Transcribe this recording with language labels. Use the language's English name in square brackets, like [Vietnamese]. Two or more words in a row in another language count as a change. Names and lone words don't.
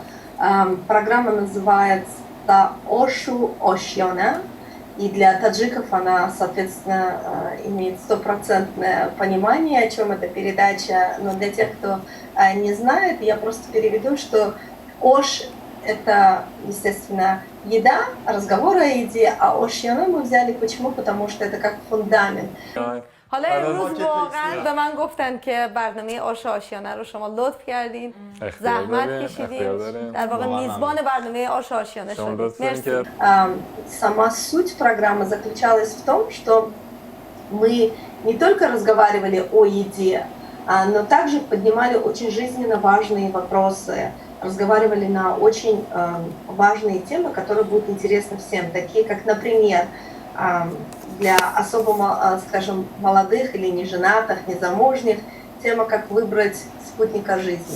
[Russian] Программа называется «Ошу Ошьона», и для таджиков она, соответственно, имеет 100% понимание, о чем эта передача. Но для тех, кто не знает, я просто переведу, что «Ош» — это, естественно, еда, разговор о еде, а «Ошьона» мы взяли почему? Потому что это как фундамент. [Persian] حالا امروز واقعا به من گفتن که برنامه آش آشیانه رو شما لطف کردین، زحمت کشیدین، در واقع میزبان برنامه آش آشیانه شدید. مرسی. [Russian] Сама суть программы заключалась в том, что мы не только разговаривали о еде, но также поднимали очень жизненно важные вопросы, разговаривали на очень важные темы, которые будут интересны всем, такие как, например, для особо, скажем, молодых или неженатых, незамужних, тема, как выбрать спутника жизни.